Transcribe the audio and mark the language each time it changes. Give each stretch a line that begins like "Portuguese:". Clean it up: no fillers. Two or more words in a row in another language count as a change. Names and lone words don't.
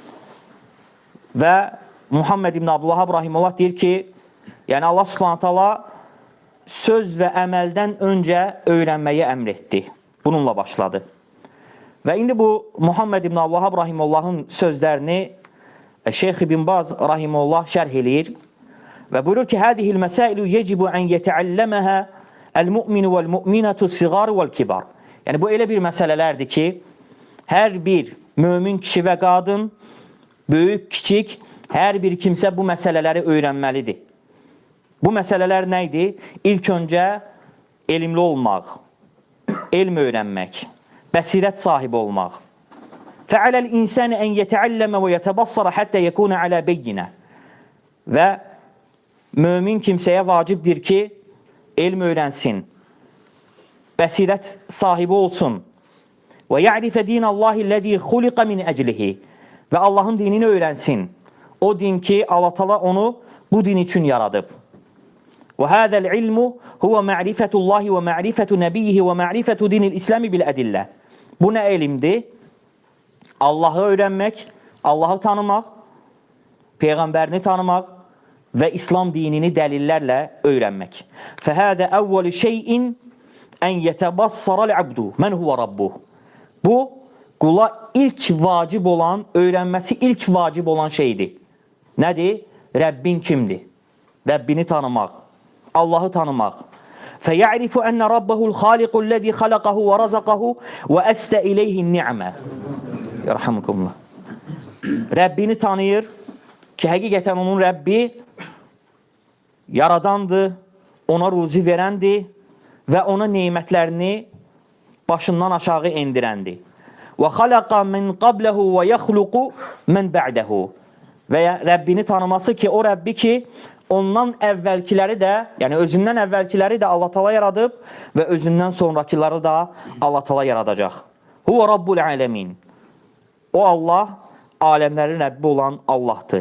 Azerbaijani: Və Muhammed ibn Abdülvahhab rahimehullah deyir ki, yəni Allah Subhanahu taala söz və əməldən öncə öyrənməyi əmr etdi. Bununla başladı. Və indi bu Muhammed ibn Abdülvahhab rahimehullahın sözlərini Şeyx İbn Baz rahimehullah şərh eləyir və buyurur ki,
Arabic: "هذه المسائل يجب أن يتعلمها المؤمن والمؤمنة صغار والكبار."
Azerbaijani: Yəni bu elə bir məsələlərdir ki, hər bir mömin kişi və qadın, böyük, kiçik, hər bir kimsə bu məsələləri öyrənməlidir. Bu məsələlər nə idi? İlk öncə elmli olmaq, elm öyrənmək, bəsirət sahibi olmaq.
Arabic: فَعَلَى الْاِنْسَانِ اَنْ يَتَعَلَّمَ وَيَتَبَصَّرَ حَتَّى يَكُونَ عَلَى بَيِّنَ.
Azerbaijani: Və mömin kimsəyə vacibdir ki, elm öyrənsin, bəsirət sahibi olsun.
Arabic: وَيَعْرِفَ دِينَ اللّٰهِ الَّذ۪ي خُلِقَ مِنْ اَجْلِهِ.
Azerbaijani: Və Allahın dinini öyrənsin. O din ki, Allah Teala onu bu din üçün yaradıb.
Arabic: وَهَذَا الْعِلْمُ هُوَ مَعْرِفَةُ اللّٰهِ وَمَعْرِفَةُ نَبِيهِ وَمَعْرِفَةُ دِينِ الْإِسْلَامِ بِالْأَدِلَّةِ.
Azerbaijani: Bu nə elmdir?
Turkish: Allah'ı öğrenmek, Allah'ı tanımak, Peygamberini tanımak ve İslam dinini delillerle öğrenmek.
Arabic: فَهَذَا أَوَّلِ شَيْءٍ اَنْ يَتَبَصَّرَ الْعَبْدُ مَنْ هُوَ رَبُّهُ.
Turkish: Bu kula ilk vacip olan, öğrenmesi ilk vacip olan şeydi. Nedir? Rabbin kimdi? Rabbini tanımak, Allah'ı tanımak.
Arabic: فَيَعْرِفُ أَنَّ رَبَّهُ الْخَالِقُ الَّذ۪ي خَلَقَهُ وَرَزَقَهُ وَأَسْتَ اِلَيْهِ النِّعْمَةِ. يرحمكم الله.
Azerbaijani: Rabbini tanıyır ki, həqiqətən onun Rəbbi yaradandır, ona ruzi verəndir və ona neymətlərini başından aşağı endirəndir.
Arabic: وَخَلَقَ مِنْ قَبْلَهُ وَيَخْلُقُ مَنْ بَعْدَهُ.
Azerbaijani: Və Rəbbini tanıması ki, o Rəbbi ki, ondan əvvəlkiləri də, yəni özündən əvvəlkiləri də Allah Teala yaradıb və özündən sonrakiləri da Allah Teala yaradacaq.
Arabic: هو رب العالمين.
Azerbaijani: O Allah aləmlərin Rəbbi olan Allahdır.